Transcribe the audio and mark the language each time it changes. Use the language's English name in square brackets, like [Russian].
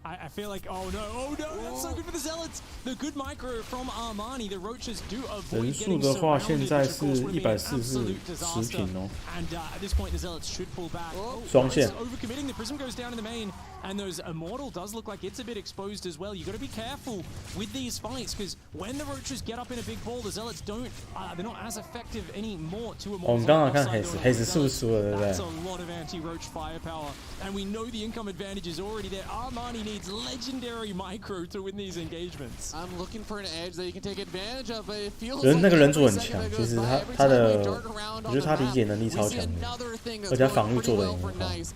[English] I feel like, oh no, that's so good for the Zealots. The good micro from Armani, the Roaches do avoid getting surrounded, which of course would be an absolute disaster. And at this point, the Zealots should pull back. Overcommitting, the Prism goes down in the main, and those Immortal does look like it's a bit exposed as well. You got to be careful with these fights, because when the Roaches get up in a big ball, the Zealots don't, they're not as effective anymore to Immortal. [Chinese] 我们刚刚看黑子是不是输了，对不对？ [English] of anti-roach firepower, and we know the income advantage is already there. Armani needs legendary micro to win these engagements. I'm looking for an edge that you can take advantage of, but it feels [Chinese] 那个人族很强，其实他的，我觉得他理解能力超强的，而且他防御做得很好。